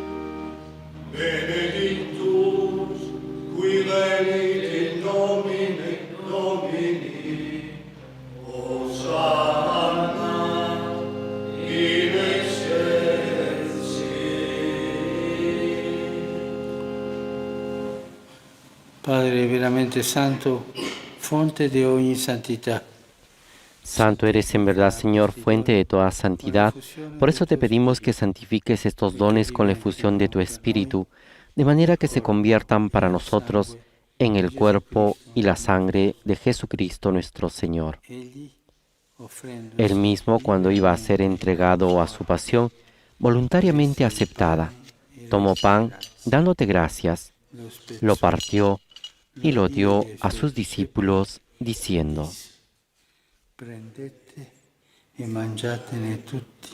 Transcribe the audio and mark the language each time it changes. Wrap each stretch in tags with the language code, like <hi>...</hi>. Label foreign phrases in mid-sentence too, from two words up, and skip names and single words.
<la>benedictus, qui venit in nomine Domini, Hosanna in excelsis.</la> <it>Padre veramente santo, fonte de ogni santità.</it> <es>Santo eres en verdad, Señor, fuente de toda santidad. Por eso te pedimos que santifiques estos dones con la efusión de tu Espíritu, de manera que se conviertan para nosotros en el cuerpo y la sangre de Jesucristo nuestro Señor.</es> <it>Egli, offrendo</it> <es>Él mismo, cuando iba a ser entregado a su pasión, voluntariamente aceptada, tomó pan, dándote gracias,</es> <it>lo spezzò,</it> <es>lo partió y lo dio a sus discípulos, diciendo:</es> <it>prendete e mangiatene tutti.</it>